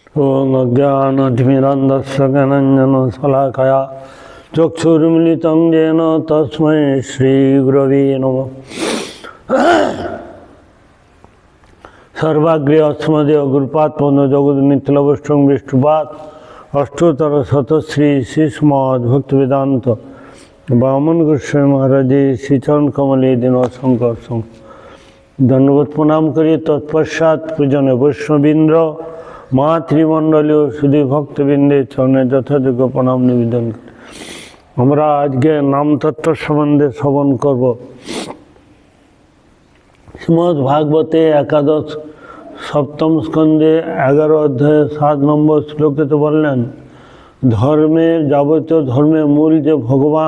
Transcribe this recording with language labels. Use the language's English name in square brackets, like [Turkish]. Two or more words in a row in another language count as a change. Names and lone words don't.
[Sanskrit] ॐ अज्ञानतिमिरन्धस्य ज्ञानाञ्जनशलाकया चक्षुरुन्मिलितं येन तस्मै श्रीगुरवे नमः। [Bangla] সর্বাগ্রে অস্মদীয় গুরুপাদ জগন্মিত্রবষ্টং বিষ্ণুপাদ অষ্টোত্তর শতশ্রী শ্রীস্মদ্ ভক্তিবেদান্ত বামন গোস্বামী মহারাজ শ্রীচরণ কমলে দিন শংকর দণ্ডবৎ প্রণাম করিএ। তৎপশ্চাৎ পূজন বৈষ্ণববৃন্দ মাতৃমণ্ডলীয় সুধী ভক্তবিন্দে চরণে যথাযোগ্য প্রণাম নিবেদন করি। আমরা আজকে নাম তত্ত্ব সম্বন্ধে শ্রবণ করব। শ্রীমদ্ ভাগবতে একাদশ সপ্তম স্কন্ধে 11 অধ্যায়ে 7 নম্বর শ্লোকে তো বললেন ধর্মের যাবতীয় ধর্মের মূল যে ভগবান।